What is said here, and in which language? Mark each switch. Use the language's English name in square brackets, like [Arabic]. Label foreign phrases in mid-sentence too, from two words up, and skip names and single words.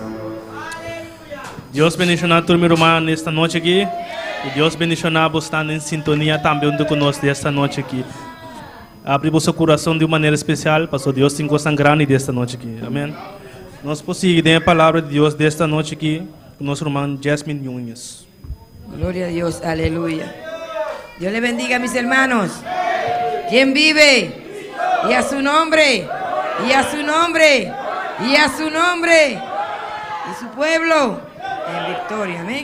[Portuguese] Deus bendicionar a turma irmã nesta noite aqui. E Deus bendicionar você estar em sintonia também conosco desta noite aqui. Abre o seu coração de uma maneira especial, pastor Deus tem coisa grande desta noite aqui. Amém. Nós conseguimos a palavra de Deus desta noite aqui com nosso irmão Jasmine Núñez. [Spanish] Gloria a Dios, aleluya. Dios le bendiga, mis hermanos. ¿Quién vive? Y a su nombre, y a su nombre, y a su nombre, y su pueblo en victoria, amén.